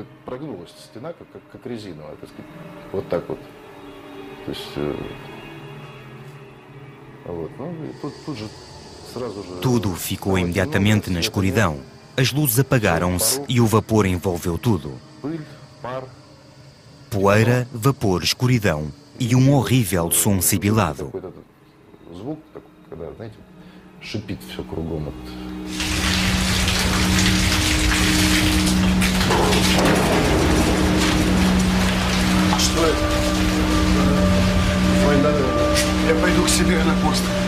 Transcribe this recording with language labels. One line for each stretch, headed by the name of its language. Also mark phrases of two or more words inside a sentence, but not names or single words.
Portuguese: Tudo ficou imediatamente na escuridão. As luzes apagaram-se e o vapor envolveu tudo. Poeira, vapor, escuridão e um horrível som sibilado.
Russian: Что это? Война. Я пойду к себе на пост.